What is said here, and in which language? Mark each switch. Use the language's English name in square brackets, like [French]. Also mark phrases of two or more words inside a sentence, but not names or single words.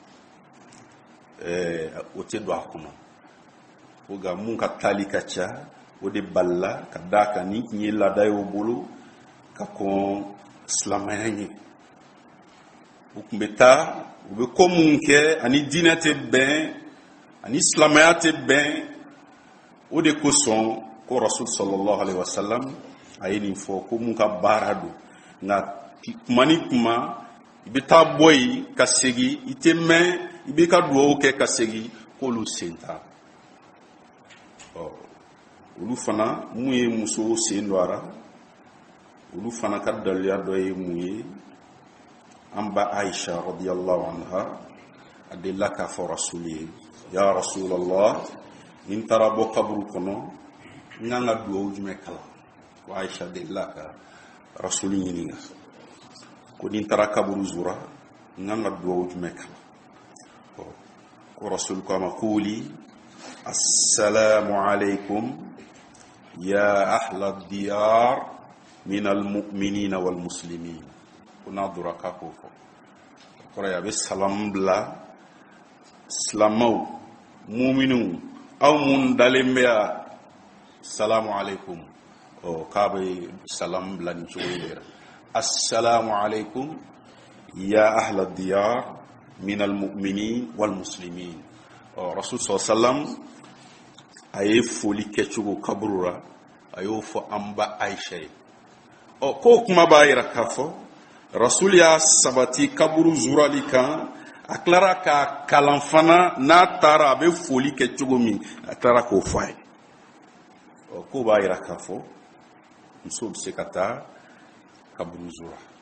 [Bambara] o tɛ don a kɔnɔ ko nka mun ka taali ka ca o de balila ka d'a kan ni tun ye laada ye o bolo ka kɔn silamɛya ɲɛ u tun bɛ taa u bɛ ko mun kɛ ani diinɛ tɛ bɛn ani silamɛya tɛ bɛn o de kosɔn ko [Arabic] رسول صلى الله عليه وسلم [Bambara] a ye nin fɔ ko mun ka baara don nka kuma ni kuma i bɛ taa bɔ yen ka segin i tɛ mɛn i b'i ka dugawu kɛ ka segin k'olu sen t'a olu fana mun ye muso sen don a la olu fana ka daliya dɔ ye mun ye an ba Aisha [Arabic] رضي الله عنها [Bambara] a delila k'a fɔ rasul ye [Arabic] يا رسول الله [Bambara] ni n taara bɔ kaburu kɔnɔ n kan ka dugawu jumɛn kalan ko Aisha delila ka rasul ɲininka ko ni n taara kaburu zura n kan ka dugawu jumɛn kalan ko rasul ko a ma [Arabic] قولي السلام عليكم يا أهل الديار من المؤمنين والمسلمين [Bambara] ko n'a dora k'a k'o fɔ o kɔrɔ ye a bɛ salam bila silamɛw mu'miniw aw mun dalen bɛ yan [Arabic] سلام عليكم [Bambara] k'a bɛ salam bila nin cogo in yɛrɛ [Arabic] السلام عليكم يا أهل الديار من المؤمنين والمسلمين [Bambara] rasul sallam a ye foli kɛcogo kaburu la a y'o fɔ an ba Aisha ye ko kuma b'a yira k'a fɔ rasul y'a sabati kaburu zurali kan a tilara k'a kalan fana n'a taara a bɛ foli kɛ cogo min a tilara k'o fɔ a ye ko b'a yira k'a fɔ muso bɛ se ka taa kaburu zura